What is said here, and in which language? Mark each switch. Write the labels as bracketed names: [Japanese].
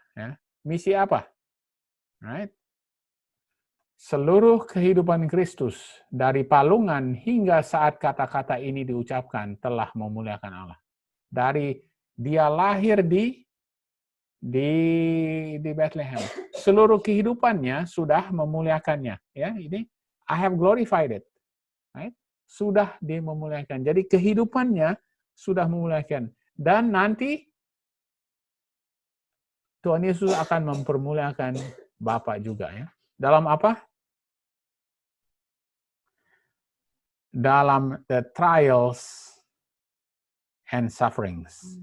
[Indonesian] Ya. Misi apa? Right? Seluruh kehidupan Kristus, dari palungan hingga saat kata-kata ini diucapkan, telah memuliakan Allah. Dari dia lahir di di Bethlehem. Seluruh kehidupannya sudah memuliakannya. Ya, ini [English] I have glorified it. [Indonesian] Right? Sudah dimemuliakan. Jadi kehidupannya sudah memuliakan. Dan nanti Tuhan Yesus akan mempermuliakan Bapa juga ya. Dalam apa? [English] Dalam the trials and sufferings.